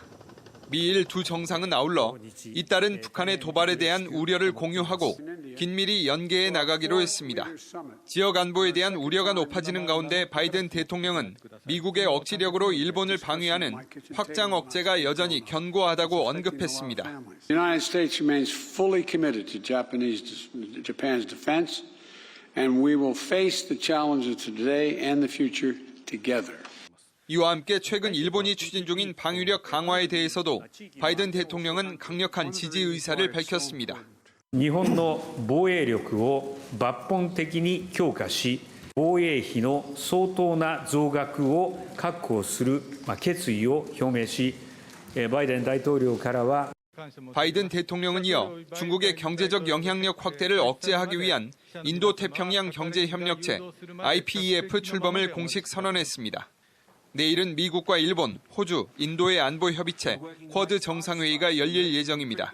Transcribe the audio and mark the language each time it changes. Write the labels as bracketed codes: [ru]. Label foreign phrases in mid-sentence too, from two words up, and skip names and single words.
[ko] 미일 두 정상은 아울러 잇따른 북한의 도발에 대한 우려를 공유하고 긴밀히 연계해 나가기로 했습니다. 지역 안보에 대한 우려가 높아지는 가운데 바이든 대통령은 미국의 억지력으로 일본을 방위하는 확장 억제가 여전히 견고하다고 언급했습니다. [en] The United States remains fully committed to Japan's defense, and we will face the challenges of today and the future together. [ko] 이와 함께 최근 일본이 추진 중인 방위력 강화에 대해서도 바이든 대통령은 강력한 지지 의사를 밝혔습니다. [ja] 日本の防衛力を抜本的に強化し、防衛費の相当な増額を確保する決意を表明し、バイデン大統領からは [ko] 바이든 대통령은 이어 중국의 경제적 영향력 확대를 억제하기 위한 인도태평양 경제협력체 IPEF 출범을 공식 선언했습니다. 내일은 미국과 일본, 호주, 인도의 안보협의체 쿼드 정상회의가 열릴 예정입니다.